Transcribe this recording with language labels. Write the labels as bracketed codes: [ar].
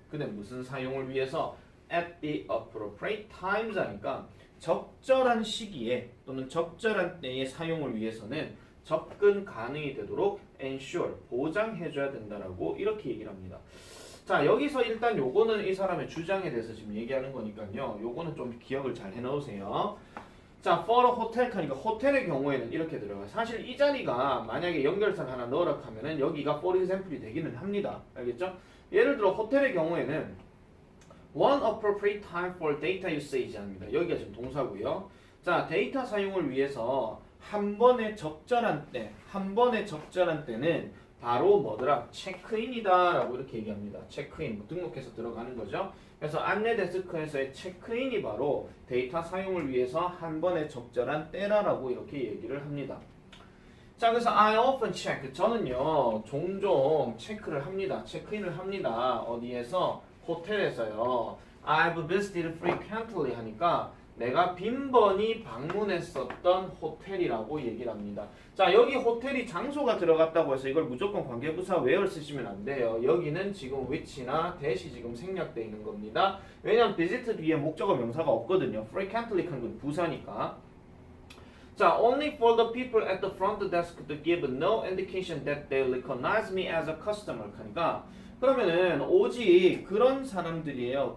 [ko] 근데 무슨 사용을 위해서? [en] at the appropriate times [ko] 하니까 적절한 시기에 또는 적절한 때의 사용을 위해서는 접근 가능이 되도록 ensure, 보장해줘야 된다라고 이렇게 얘기를 합니다. 자 여기서 일단 요거는 이 사람의 주장에 대해서 지금 얘기하는 거니까요. 요거는 좀 기억을 잘 해놓으세요. 자, for a hotel 하니까 호텔의 경우에는 이렇게 들어가요. 사실 이 자리가 만약에 연결사를 하나 넣으라 하면은 여기가 for example이 되기는 합니다. 알겠죠? 예를 들어 호텔의 경우에는 [en] one appropriate time for data usage [ko] 합니다. 여기가 지금 동사고요. 자, 데이터 사용을 위해서 한 번의 적절한 때는 바로 뭐더라? 체크인이다 라고 이렇게 얘기합니다. 체크인, 등록해서 들어가는 거죠. 그래서 안내 데스크에서의 체크인이 바로 데이터 사용을 위해서 한 번에 적절한 때라라고 이렇게 얘기를 합니다. 자, 그래서 [en] I often check. [ko] 저는요, 종종 체크를 합니다. 체크인을 합니다. 어디에서? 호텔에서요. [en] I've visited frequently [ko] 하니까 내가 빈번히 방문했었던 호텔이라고 얘기를 합니다. 자, 여기 호텔이 장소가 들어갔다고 해서 이걸 무조건 관계부사 where 쓰시면 안 돼요. 여기는 지금 which나 that이 지금 생략되어 있는 겁니다. 왜냐면 visit 뒤에 목적어 명사가 없거든요. frequently 한 건 부사니까. [en] 자, only for the people at the front desk to give no indication that they recognize me as a customer. [ko] 하니까 그러면은 오직 그런 사람들이에요.